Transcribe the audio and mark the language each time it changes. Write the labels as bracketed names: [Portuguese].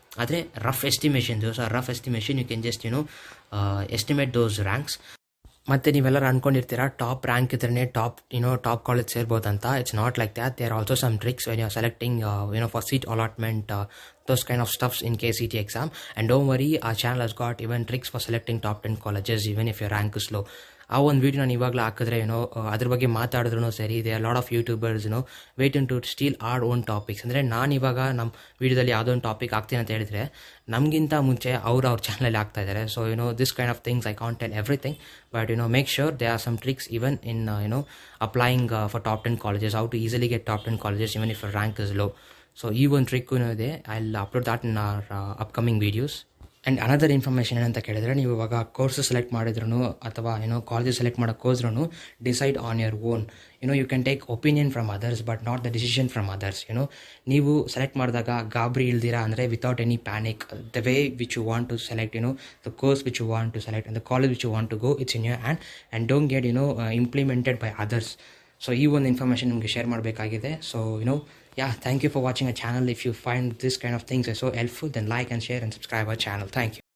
[English] ಆದರೆ rough estimation you can just estimate those ranks. [Kannada] ಮತ್ತು ನೀವೆಲ್ಲರೂ ಅಂದ್ಕೊಂಡಿರ್ತೀರಾ ಟಾಪ್ ರ್ಯಾಂಕ್ ಇದ್ರೇ ಟಾಪ್ ಕಾಲೇಜ್ ಸೇರ್ಬೋದು ಅಂತ. [English] It's not like that. There are also some tricks when you are selecting for seat allotment, those kind of stuffs in KCET exam. And don't worry, our channel has got even tricks for selecting top 10 colleges even if your rank is low. [Kannada] ಆ ಒಂದು video ನಾನು ಇವಾಗಲೇ ಹಾಕಿದ್ರೆ ಅದ್ರ ಬಗ್ಗೆ ಮಾತಾಡಿದ್ರು ಸರಿ. [English] They are lot of YouTubers waiting to steal our own topics. [Kannada] ಅಂದರೆ ನಾನು ಇವಾಗ ನಮ್ಮ ವೀಡಿಯೋದಲ್ಲಿ ಯಾವುದೋ ಒಂದು ಟಾಪಿಕ್ ಹಾಕ್ತೀನಿ ಅಂತ ಹೇಳಿದ್ರೆ ನಮಗಿಂತ ಮುಂಚೆ ಅವ್ರ ಚಾನಲಲ್ಲಿ ಆಗ್ತಾ ಇದ್ದಾರೆ. [English] So this kind of things I can't tell everything, but make sure they are some tricks even in applying for top 10 colleges, how to easily get top 10 colleges even if your rank is low. So [Kannada] ಈ ಒಂದು ಟ್ರಿಕ್ಕೂ ಇದೆ. [English] I will upload that in our upcoming videos. [Kannada] And another information ಏನಂತ ಕೇಳಿದ್ರೆ ನೀವು ಇವಾಗ course select ಮಾಡಿದ್ರು ಅಥವಾ college select ಮಾಡೋಕ್ಕೆ ಹೋದ್ರೂ [English] Decide on your own. You can take opinion from others but not the decision from others. [Kannada] ನೀವು select ಮಾಡಿದಾಗ ಗಾಬರಿ ಇಲ್ದಿರಾ ಅಂದರೆ [English] Without any panic the way which you want to select the course which you want to select and the college which you want to go it's in your hand and don't get implemented by others. [Kannada] So ಈ ಒಂದು information ನಿಮಗೆ share ಮಾಡಬೇಕಾಗಿದೆ. [English] So yeah, thank you for watching our channel. If you find this kind of things are so helpful, then like and share and subscribe our channel. Thank you.